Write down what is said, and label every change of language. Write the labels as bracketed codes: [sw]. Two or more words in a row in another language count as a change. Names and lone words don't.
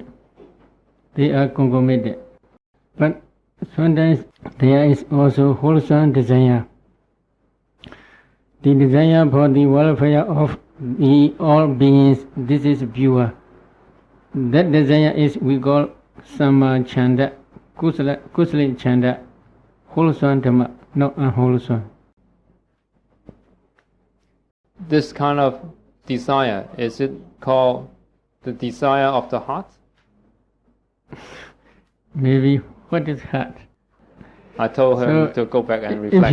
[en] They are concomitant. But sometimes there is also wholesome desire. The desire for the welfare of all beings, this is pure. That desire is we call [pi] sama chanda, kusala chanda, [en] wholesome dhamma, not unwholesome. This kind of desire, is it called the desire of the heart? Maybe what is heart? I told her to go back and reflect.